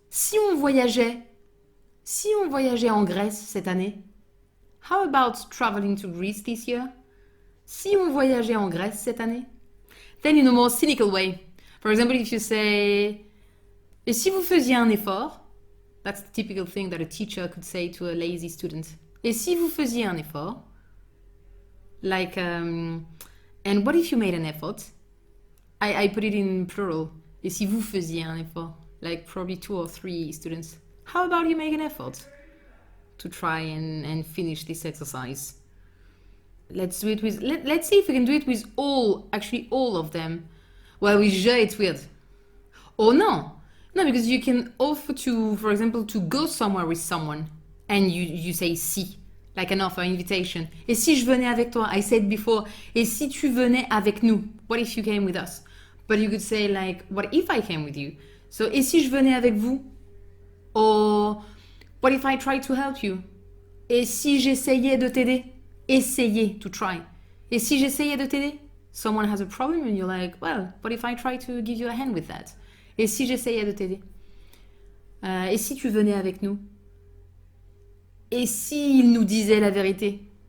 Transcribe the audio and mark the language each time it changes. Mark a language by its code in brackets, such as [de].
[fr] Si on voyageait en Grèce cette année, [en] how about traveling to Greece this year? [fr] Si on voyageait en Grèce cette année? [en] Then in a more cynical way. For example, if you say, [fr] et si vous faisiez un effort? [en] That's the typical thing that a teacher could say to a lazy student. [fr] Et si vous faisiez un effort? [en] Like, and what if you made an effort? I put it in plural. [fr] Et si vous faisiez un effort? [en] Like probably 2 or 3 students. How about you make an effort to try and finish this exercise? Let's do it with, let's see if we can do it with all of them. Well, with je, it's weird. Or no, because you can offer to, for example, to go somewhere with someone and you say si, like an offer, invitation. [fr] Et si je venais avec toi? [en] I said before, [fr] et si tu venais avec nous? [en] What if you came with us? But you could say like, what if I came with you? [fr] So, et si je venais avec vous? [en] Or, what if I tried to help you? [fr] Et si j'essayais de t'aider? Essayer, [en] to try. [fr] Et si j'essayais de t'aider? [en] Someone has a problem and you're like, well, what if I try to give you a hand with that? [fr] Et si j'essayais de t'aider? Et si tu venais avec nous? Et s'il nous disait la vérité?